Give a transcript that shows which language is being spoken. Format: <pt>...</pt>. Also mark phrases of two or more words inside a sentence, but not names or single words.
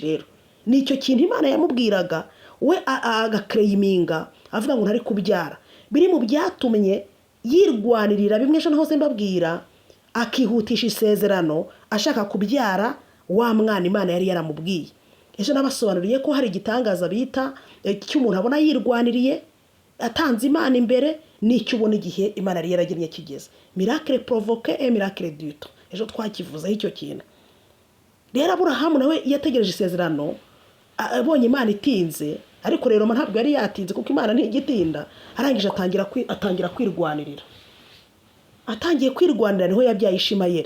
<rw>Rero nicyo kintu Imana yamubwiraga, we agaklayiminga avuga ngo ntari kubyara, biri mu byatumye yirwanirira bimwe ejo hose mbabwira, akihutisha isezerano ashaka kubyara wa mwana Imana yari yaramubwiye. Ejo nabasobanuriye ko hari igitangaza bita cy'umuntu abona yirwaniriye atanze Imana imbere, nicyo ubona igihe Imana yari yaragennye kigeze.</rw> <fr>Miracle provoque et miracle du temps,</fr> <rw>ejo twakivuzeho icyo kintu. Rero Aburahamu nawe yategereje isezerano, abonye Imana itinze, ariko rero ntabwo yari yatinze kuko Imana ntigitinda. Arangije atangira kwirwanirira, atangiye kwirwanira niho yabyaye Ishimayeli.</rw>